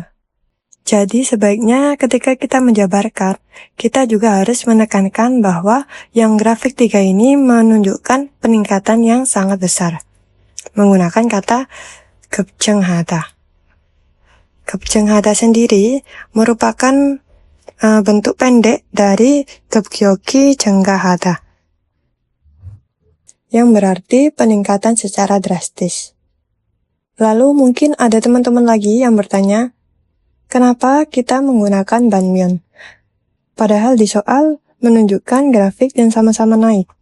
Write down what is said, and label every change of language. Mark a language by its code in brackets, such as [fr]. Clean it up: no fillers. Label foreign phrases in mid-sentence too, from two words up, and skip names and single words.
[id] Jadi sebaiknya ketika kita menjabarkan, kita juga harus menekankan bahwa yang grafik 3 ini menunjukkan peningkatan yang sangat besar. Menggunakan kata 급증하다. 급증하다 sendiri merupakan bentuk pendek dari [ko] 급격히 증가하다, [id] yang berarti peningkatan secara drastis. Lalu mungkin ada teman-teman lagi yang bertanya, kenapa kita menggunakan 반면? Padahal di soal menunjukkan grafik yang sama-sama naik.